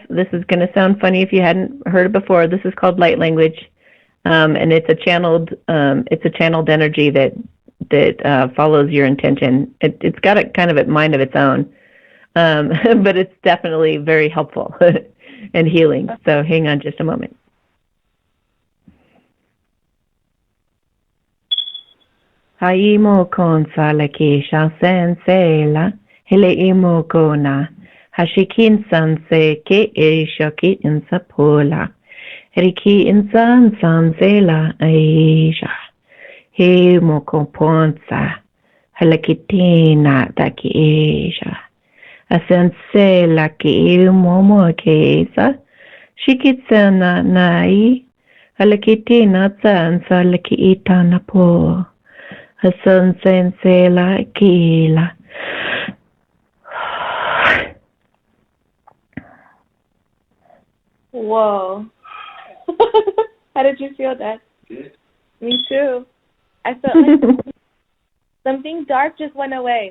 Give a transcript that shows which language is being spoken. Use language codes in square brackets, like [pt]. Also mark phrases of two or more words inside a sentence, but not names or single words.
[en] This is going to sound funny if you hadn't heard it before. This is called light language, and it's a channeled energy that follows your intention. It's got a kind of a mind of its own. But it's definitely very helpful and healing. So hang on just a moment. Haimo kon salakesha sensela hele imo kona hashikin sanse ke shoki insapola riki insan sansela aisha hemo komponsa halakitina takiesha Asensela ke momo kesa shikitsana nai halakitina tsansa lakiita napo asensela kila. Whoa. How did you feel that? Good. Me too. I felt like something dark just went away.